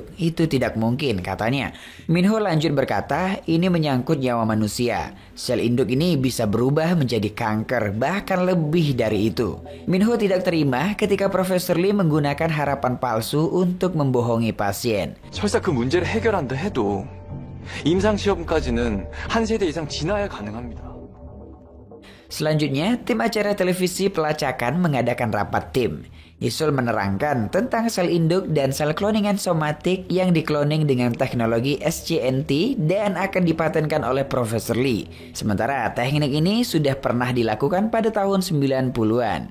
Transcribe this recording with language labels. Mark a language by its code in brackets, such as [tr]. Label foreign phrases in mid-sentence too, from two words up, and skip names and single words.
[id] Itu tidak mungkin, katanya. Minho lanjut berkata, ini menyangkut nyawa manusia. Sel induk ini bisa berubah menjadi kanker, bahkan lebih dari itu. Minho tidak terima ketika Profesor Lee menggunakan harapan palsu untuk membohongi pasien. [ko] 설사 그 문제를 해결한다 해도 임상시험까지는 한 세대 이상 지나야 가능합니다. [id] Selanjutnya, tim acara televisi pelacakan mengadakan rapat tim. Isul menerangkan tentang sel induk dan sel kloningan somatik yang dikloning dengan teknologi SCNT dan akan dipatenkan oleh Profesor Lee. Sementara teknik ini sudah pernah dilakukan pada tahun 90-an.